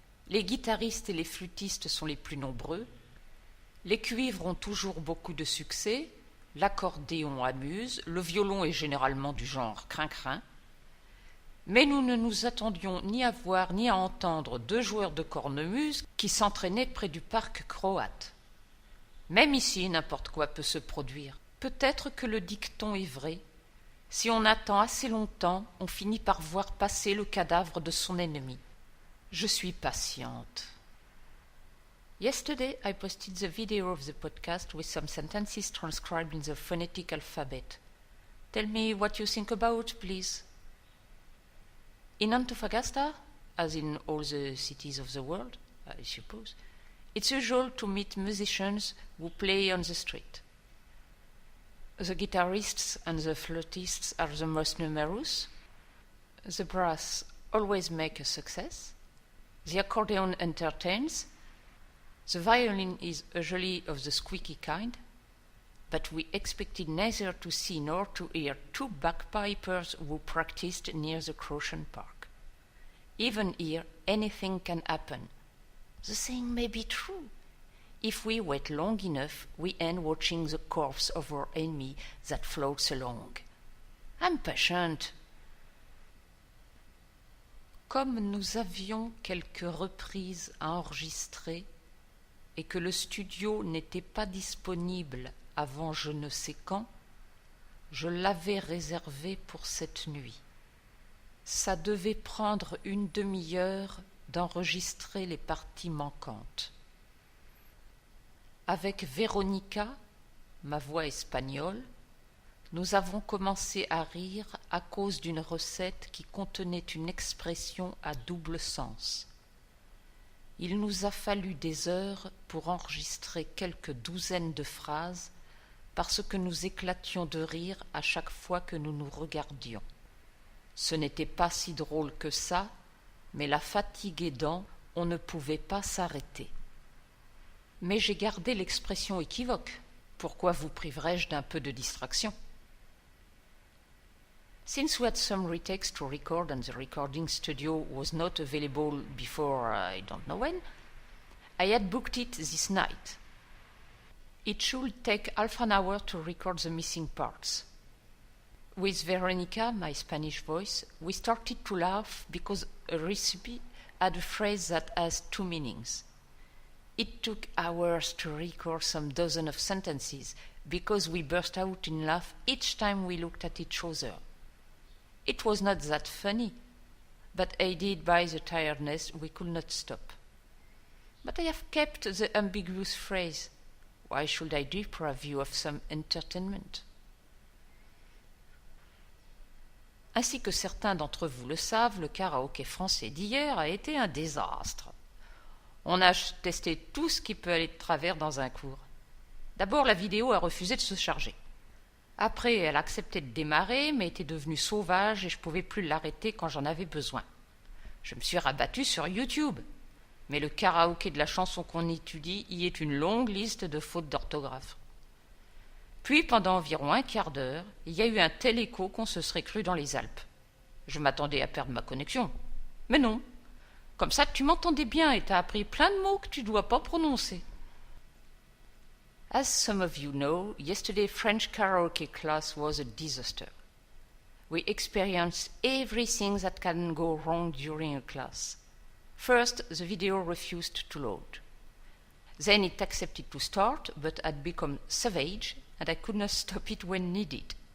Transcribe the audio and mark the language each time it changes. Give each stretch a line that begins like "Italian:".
French: Les guitaristes et les flûtistes sont les plus nombreux, les cuivres ont toujours beaucoup de succès, l'accordéon amuse, le violon est généralement du genre crin-crin, mais nous ne nous attendions ni à voir ni à entendre deux joueurs de cornemuse qui s'entraînaient près du parc croate. Même ici, n'importe quoi peut se produire. Peut-être que le dicton est vrai. Si on attend assez longtemps, on finit par voir passer le cadavre de son ennemi. Je suis patiente.
English: Yesterday, I posted the video of the podcast with some sentences transcribed in the phonetic alphabet. Tell me what you think about, please. In Antofagasta, as in all the cities of the world, I suppose, it's usual to meet musicians who play on the street. The guitarists and the flutists are the most numerous. The brass always make a success. The accordion entertains. The violin is usually of the squeaky kind, but we expected neither to see nor to hear two bagpipers who practiced near the Croatian Park. Even here, anything can happen. The saying may be true. If we wait long enough, we end watching the corpse of our enemy that floats along. I'm patient.
French: Comme nous avions quelques reprises à enregistrer et que le studio n'était pas disponible avant je ne sais quand, je l'avais réservé pour cette nuit. Ça devait prendre une demi-heure d'enregistrer les parties manquantes. Avec Véronica, ma voix espagnole, nous avons commencé à rire à cause d'une recette qui contenait une expression à double sens. Il nous a fallu des heures pour enregistrer quelques douzaines de phrases parce que nous éclations de rire à chaque fois que nous nous regardions. Ce n'était pas si drôle que ça, mais la fatigue aidant, on ne pouvait pas s'arrêter. Mais j'ai gardé l'expression équivoque. Pourquoi vous priverais-je d'un peu de distraction?
English: Since we had some retakes to record and the recording studio was not available before I don't know when, I had booked it this night. It should take half an hour to record the missing parts. With Veronica, my Spanish voice, we started to laugh because a recipe had a phrase that has two meanings. It took hours to record some dozen of sentences because we burst out in laugh each time we looked at each other. It was not that funny, but aided by the tiredness, we could not stop. But I have kept the ambiguous phrase. Why should I deprive you of some entertainment?
French: Ainsi que certains d'entre vous le savent, le karaoké français d'hier a été un désastre. On a testé tout ce qui peut aller de travers dans un cours. D'abord, la vidéo a refusé de se charger. Après, elle a accepté de démarrer, mais était devenue sauvage et je ne pouvais plus l'arrêter quand j'en avais besoin. Je me suis rabattue sur YouTube. Mais le karaoké de la chanson qu'on étudie y est une longue liste de fautes d'orthographe. Puis, pendant environ un quart d'heure, il y a eu un tel écho qu'on se serait cru dans les Alpes. Je m'attendais à perdre ma connexion. Mais non. Comme ça, tu m'entendais bien et t'as appris plein de mots que tu ne dois pas prononcer.
English: As some of you know, yesterday's French karaoke class was a disaster. We experienced everything that can go wrong during a class. First, the video refused to load. Then it accepted to start, but had become savage, and I could not stop it when needed.